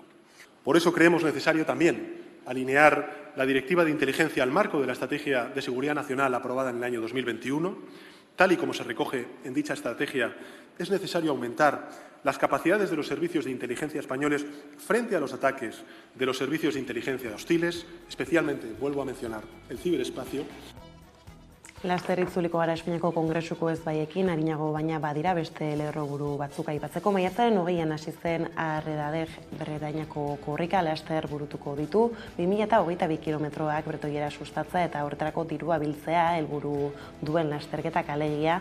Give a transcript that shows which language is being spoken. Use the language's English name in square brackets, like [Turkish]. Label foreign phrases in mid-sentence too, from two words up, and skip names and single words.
[Spanish] Por eso creemos necesario también alinear la Directiva de Inteligencia al marco de la Estrategia de Seguridad Nacional aprobada en el año 2021. Tal y como se recoge en dicha estrategia, es necesario aumentar las capacidades de los servicios de inteligencia españoles frente a los ataques de los servicios de inteligencia hostiles, especialmente, vuelvo a mencionar, el ciberespacio. [Basque] Laster itzuliko gara Espainiako Kongresuko ezbaiekin, arinago baina badira beste lerroburu batzuk aipatzeko. Maiatzaren 20an hasi zen Arredadeg Bretañako korrika laster burutuko ditu. 2022 kilometroak bretoiera sustatza eta horretarako dirua biltzea helburu duen lasterketak alegia.